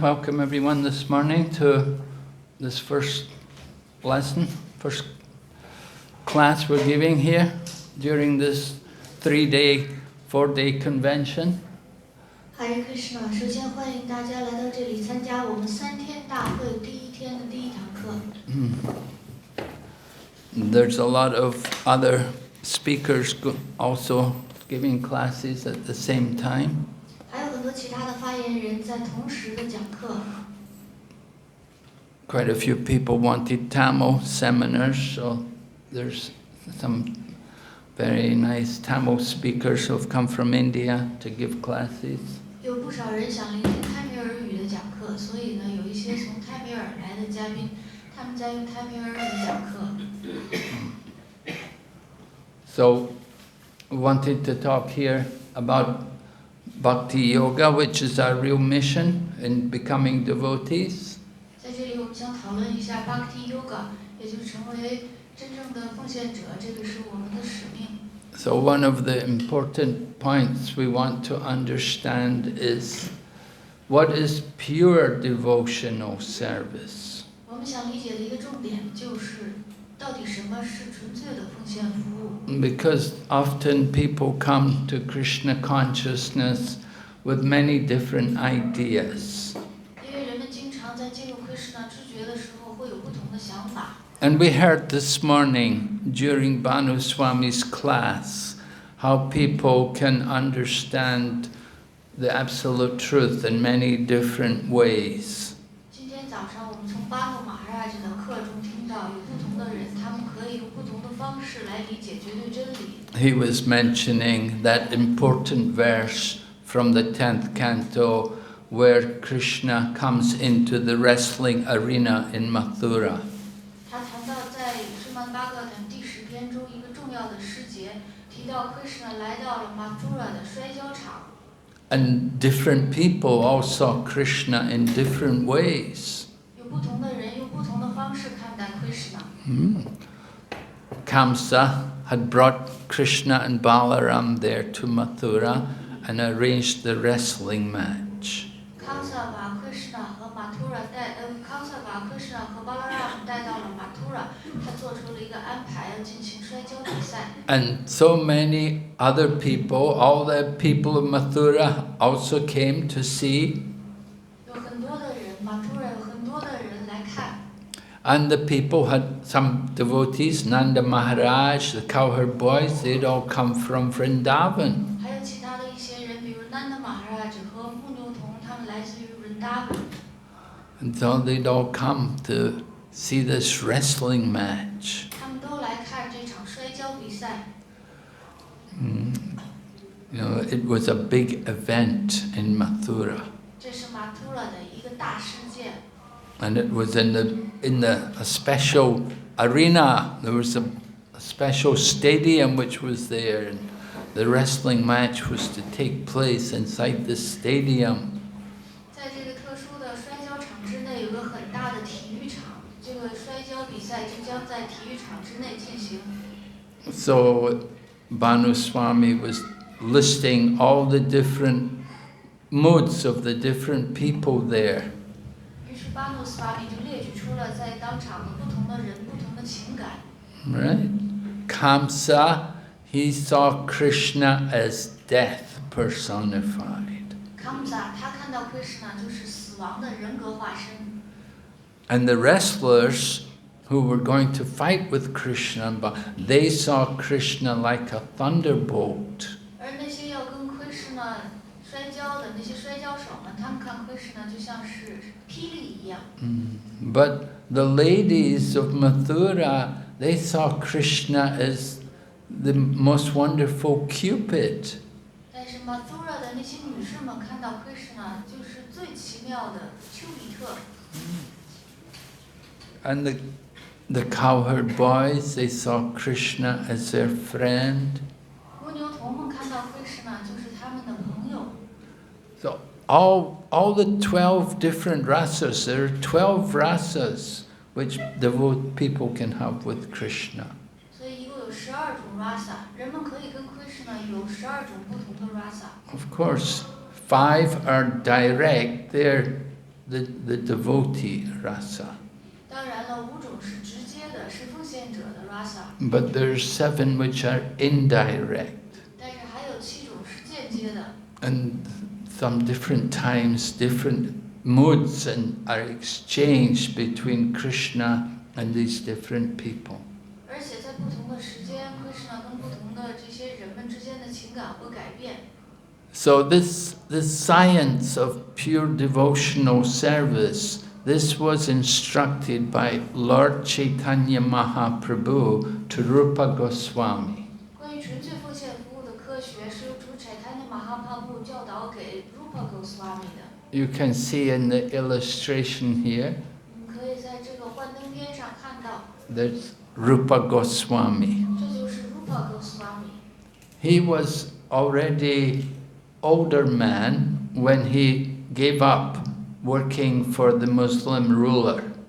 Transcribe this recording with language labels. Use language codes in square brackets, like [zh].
[en] Welcome everyone this morning to this first lesson, first class we're giving here during this 3-day, 4-day convention. [zh] Hare Krishna， 首先欢迎大家来到这里参加我们3天大会第一天的第一堂课。 [en] There's a lot of other speakers also giving classes at the same time. [zh] 还有很多其他的发言人在同时的讲课。 [en] Quite a few people wanted Tamil seminars, so there's some very nice Tamil speakers who have come from India to give classes. [zh] 有不少人想聆听泰米尔语的讲课，所以呢，有一些从泰米尔来的嘉宾，他们在用泰米尔语讲课。 [en] So, we wanted to talk here about Bhakti Yoga, which is our real mission in becoming devotees. [zh] 在这里，我们想讨论一下 Bhakti Yoga， 也就是成为真正的奉献者，这个是我们的使命。 [en] So one of the important points we want to understand is what is pure devotional service. [zh] 我们想理解的一个重点就是，到底什么是纯粹的奉献服务？ [en] Because often people come to Krishna consciousness with many different ideas. [zh] 因为人们经常在进入 Krishna 知觉的时候会有不同的想法。 [en] And we heard this morning during Bhanu Swami's class how people can understand the absolute truth in many different ways. [zh] 今天早上我们从巴诺马哈拉这的课中听到，有不同的人，他们可以用不同的方式来理解绝对真理。 [en] He was mentioning that important verse from the 10th canto where Krishna comes into the wrestling arena in Mathura. [zh] 他谈到在释曼巴格坦第10篇中一个重要的诗节，提到 Krishna 来到了 Mathura 的摔跤场。 [en] And different people all saw Krishna in different ways. [zh] 有不同的人用不同的方式看待 Krishna。 [en] Kamsa had brought Krishna and Balaram there to Mathura and arranged the wrestling match. [zh] Kamsa 把 Krishna 和 Mathura ，Kamsa 把 Krishna 和 Balaram 带到了 Mathura， 他做出了一个安排，要进行摔跤比赛。 [en] And so many other people, all the people of Mathura also came to see. [zh] 有很多的人 ，Mathura 有很多的人来看。 [en] And the people had some devotees, Nanda Maharaj, the cowherd boys, they'd all come from Vrindavan. [zh] 还有其他的一些人，比如 Nanda Maharaj 和牧牛童，他们来自于 Vrindavan。 [en] And so they'd all come to see this wrestling match. [zh] 他们都来看这场摔跤比赛。 [en] You know, it was a big event in Mathura. [zh] 这是 Mathura 的一个大事件。 [en] And it was in a special arena. There was a special stadium which was there, and the wrestling match was to take place inside this stadium. [zh] 在这个特殊的摔跤场之内，有个很大的体育场，这个摔跤比赛就将在体育场之内进行。 [en] So Bhanu Swami was listing all the different moods of the different people there. [zh] 于是巴努斯瓦米就列举出了在当场的不同的人、不同的情感。 [en] Right? Kamsa, he saw Krishna as death personified. [zh] Kamsa 他看到 Krishna 就是死亡的人格化身。 [en] And the wrestlers who were going to fight with Krishna, they saw Krishna like a thunderbolt. [zh] 而那些要跟 Krishna 摔跤的那些摔跤手们，他们看 Krishna 就像是霹雳一样。 [en] But the ladies of Mathura, they saw Krishna as the most wonderful Cupid. [zh] 但是 Mathura 的那些女士们看到 Krishna 就是最奇妙的丘比特。 [en] And the cowherd boys, they saw Krishna as their friend. [zh] 蜗牛童们看到 Krishna 就是他们的朋友。 [en] So all the 12 different rasas, there are 12 rasas which devout people can have with Krishna. [zh] 所以一共有12种 rasa， 人们可以跟 Krishna 有12种不同的 rasa。 [en] Of course, 5 are direct, they're the devotee rasa. [zh] 当然了，5种是直接的，是奉献者的 rasa。 [en] But there's 7 which are indirect. [zh] 但是还有7种是间接的。 [en] And some different times, different moods are exchanged between Krishna and these different people. [zh] 而且在不同的时间 ，Krishna 跟不同的这些人们之间的情感会改变。 [en] So this science of pure devotional service, this was instructed by Lord Chaitanya Mahaprabhu to Rupa Goswami. [zh] 关于纯粹奉献服务的科学，是由主 Chaitanya Mahaprabhu 教导给 Rupa Goswami 的。 [en] You can see in the illustration here, [zh] 可以在这个幻灯片上看到， [en] there's Rupa Goswami. [zh] 这就是 Rupa Goswami。 [en] He was already older man when he gave up working for the Muslim ruler.